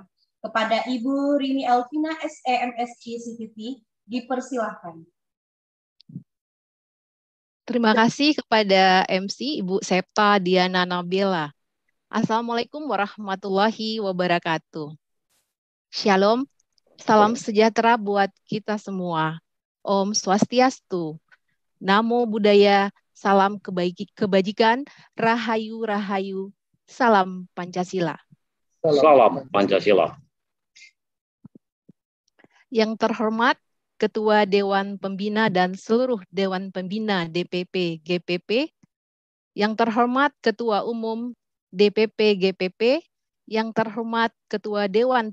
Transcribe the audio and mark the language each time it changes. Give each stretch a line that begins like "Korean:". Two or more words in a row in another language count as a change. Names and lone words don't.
Indonesian: Kepada Ibu Rini Elvina SE/MSI CTT, dipersilahkan. Terima kasih kepada MC Ibu Septa Diana Nabila.
Arabic: السلام عليكم ورحمة الله وبركاته.
Indonesian: Shalom, salam sejahtera buat kita semua.
Balinese: Om Swastiastu,
Pali: Namo Buddhaya,
Indonesian: salam kebajikan, Rahayu Rahayu, salam Pancasila. Salam Pancasila. Yang terhormat Ketua Dewan Pembina dan seluruh Dewan Pembina DPP GPP, yang terhormat Ketua Umum DPP GPP, yang terhormat Ketua Dewan